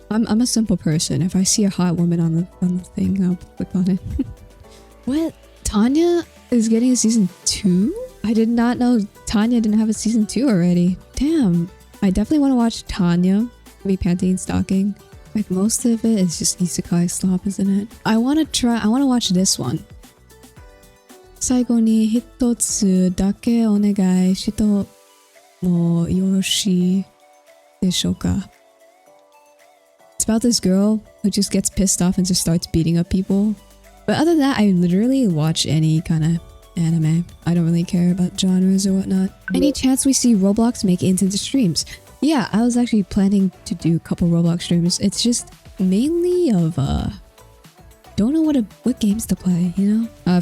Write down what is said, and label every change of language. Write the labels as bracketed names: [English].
[English] I'm a simple person. If I see a hot woman on the thing, I'll click on it. What? Tanya is getting a season 2? I did not know Tanya didn't have a season 2 already. Damn. I definitely want to watch Tanya. Maybe Panty and Stalking. Like most of it is just isekai slop, isn't it? I want to watch this one. [Japanese] 最後に一つだけお願いしてもよろしいでしょうか? [English] It's about this girl who just gets pissed off and just starts beating up people. But other than that, I literally watch any kind of anime. I don't really care about genres or whatnot. Any chance we see Roblox make it into the streams? Yeah, I was actually planning to do a couple Roblox streams. It's just mainly of don't know what games to play, you know?